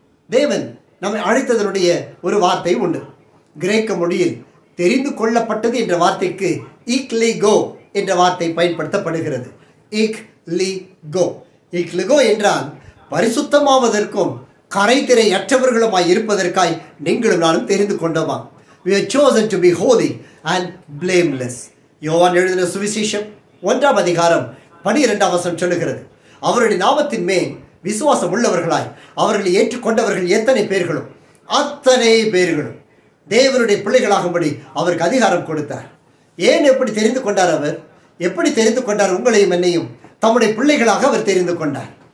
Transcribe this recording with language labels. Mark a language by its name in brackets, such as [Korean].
[Tamil] தேவன் நம்மை அழைத்ததனுடைய ஒரு வார்த்தை உண்டு. கிரேக்க மொழியில் தெரிந்து கொள்ளப்பட்டது என்ற வார்த்தைக்கு இக்லிகோ என்ற வார்த்தை பயன்படுத்தப்படுகிறது. இக்லிகோ. இக்லிகோ என்றால் பரிசுத்தமாவதற்கும் கரைதிரை அற்றவர்களுமாய் இருப்பதற்காய் நீங்களும் நானும் தெரிந்து கொண்டோமா? [English] We are chosen to be holy and blameless. [Tamil] யோவான் எழுதின சுவிசேஷம் 1 அதிகாரம் 12 வசனம் சொல்லுகிறது, அவருடைய நாமத்தின் மேல் விசுவாசம் உள்ளவர்களாய் அவர்களை ஏற்றுக்கொண்டவர்கள் எத்தனை பேர்களும் அத்தனை பேர்களும் தேவனுடைய பிள்ளைகளாகும்படி அவருக்கு அதிகாரம் கொடுத்தார். ஏன் எப்படி தெரிந்து கொண்டார்? அவர் எப்படி தெரிந்து கொண்டார்? உங்களையும் என்னையும் தம்முடைய பிள்ளைகளாக அவர் தெரிந்து கொண்டார்.